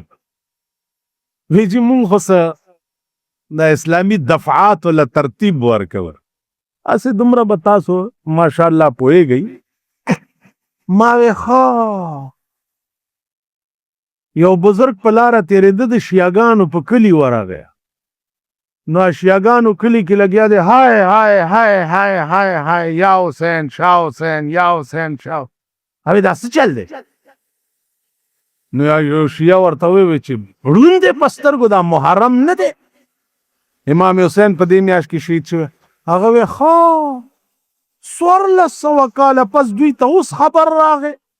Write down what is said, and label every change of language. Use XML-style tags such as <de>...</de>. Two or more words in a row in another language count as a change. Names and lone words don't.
<ps>وی چې مونږ خو څه د اسلامي دفعاتو له ترتیب ورکول. اسې دومره به تاسو ماشاءالله پوهېږئ. ما وی ښه. یو بزرګ په لاره تېرېده د شیعګانو په کلي ورغی، نو شیعګانو کلي کې لګیا دی های های های های های های یا حسین شاه حسین یا حسین شاه. اوی دا څه چل دی؟ نو یو شیعه ورته وویل چې ړوند دی په سترګو، دا محرم نه دی؟ امام حسین په دې میاشت کې شهید شوی. هغه وی ښه 1400 کاله پس دوی ته اوس خبر راغی.</ps>